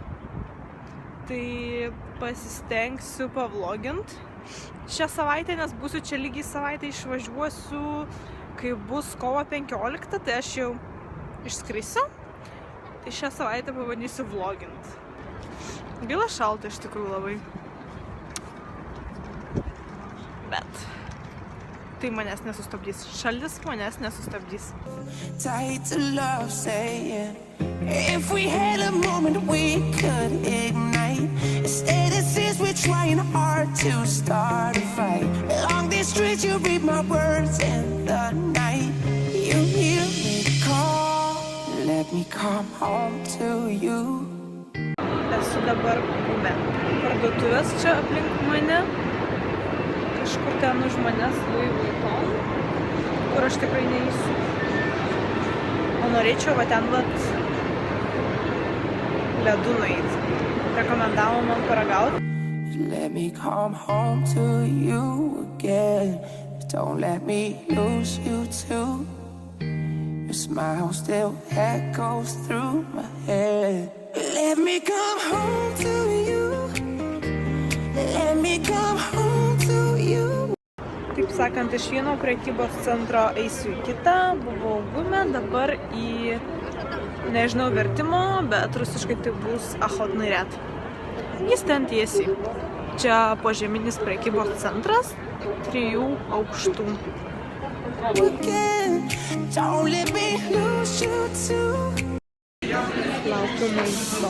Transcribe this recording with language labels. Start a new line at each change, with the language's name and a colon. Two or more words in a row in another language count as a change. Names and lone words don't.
Lithuanian: Tai pasistengsiu pavlogint šią savaitę, nes būsiu čia lygiai savaitę, išvažiuosiu, kai bus kovo 15, tai aš jau išskrisiu. Tai šią savaitę pabandysiu vlogint. Gaila šalta iš tikrųjų labai. Bet tai manęs nesustabdys. Šalis manęs nesustabdys.
English: Tied to love, saying if we had a moment we could ignite. Instead it seems we're trying hard to start a fight. Along these streets you read my words in the night. You hear me call, let me come home to you.
Lithuanian: Esu dabar Gume. Parduotuvės čia aplink mane. Kažkur ten už manęs Louis Vuitton, kur aš tikrai neįsiu. O norėčiau va ten vat ledų nueit. Rekomendavo man paragauti.
English: Let me come home to you again. Don't let me lose you too. Your smile still echoes through my head. Let me come home to you. Let me come home to you.
Lithuanian: Taip sakant, iš vieno prekybos centro eisiu į kitą. Buvau Gume, dabar į, nežinau vertimo, bet rusiškai tai bus Охотный ряд. Jis ten tiesiai. Čia požeminis prekybos centras 3 aukštų.
English: Don't let me lose you too.
Lithuanian: Laukiu maisto.